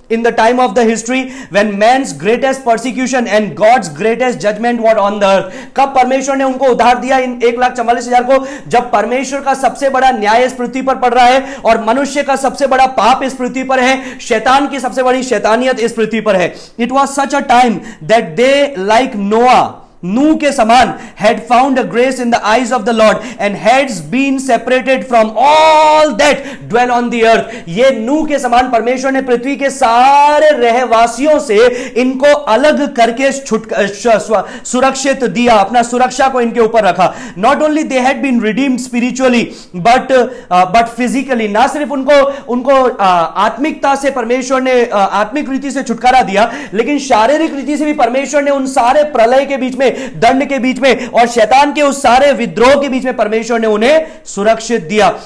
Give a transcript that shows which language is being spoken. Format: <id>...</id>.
<en>in the time of the history when man's greatest persecution and God's greatest judgement were on the earth,</en> <hi>कब परमेश्वर ने उनको उद्धार दिया इन 1,44,000 को? जब परमेश्वर का सबसे बड़ा न्याय इस पृथ्वी पर पड़ रहा है और मनुष्य का सबसे बड़ा पाप इस पृथ्वी पर है, शैतान की सबसे बड़ी शैतानियत इस पृथ्वी पर है।</hi> <en>it was such a time that they like Noah</en> <hi>नूह के समान,</hi> <en>had found a grace in the eyes of the Lord and has been separated from all that dwell on the earth.</en> <hi>ये नूह के समान परमेश्वर ने पृथ्वी के सारे रहवासियों से इनको अलग करके सुरक्षित दिया, अपना सुरक्षा को इनके ऊपर रखा.</hi> <en>Not only they had been redeemed spiritually but physically,</en> <hi>ना सिर्फ उनको आत्मिकता से परमेश्वर ने आत्मिक रीति से छुटकारा दिया, लेकिन शारीरिक रीति से भी परमेश्वर ने उन सारे प्रलय के बीच में, दंड के बीच में और शैतान के उस सारे विद्रोह के बीच में परमेश्वर ने उन्हें सुरक्षित दिया.</hi>